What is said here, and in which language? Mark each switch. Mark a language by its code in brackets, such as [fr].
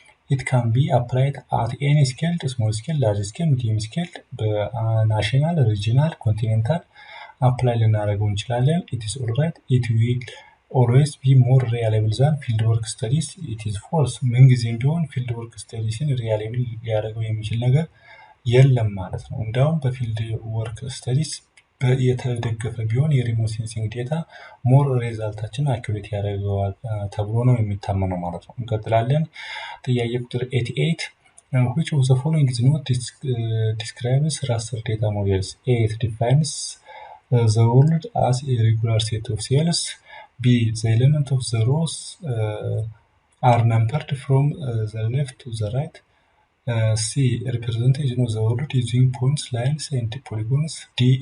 [en] It can be applied at any scale, small scale, large scale, medium scale, [am] በናሽናል፣ ሪጂናል፣ ኮንቲኔንታል አፕላይ ልናደርገው እንችላለን። [en] it is all right. It will always be more reliable than field work studies. It is false. [am] ምንጊዜም ቢሆን ፊልድ ወርክ ስተዲስን ሪላይብል ሊያደርገው የሚችል ነገር የለም ማለት ነው። እንዲያውም በፊልድ ወርክ ስተዲስ የተደገፈ ቢሆን የሪሞት ሴንሲንግ ዴታ ሞር ሬዛልታችን አኩሬት ያደርገዋል ተብሎ ነው የሚታመነው ማለት ነው። እንቀጥላለን። ጥያቄ ቁጥር 88 [en] which of the following is not describes raster data models? A. It defines the world as a regular set of cells. B. The element of the rows are numbered from the left to the right. C. Representation of the world using points, lines, and polygons. D.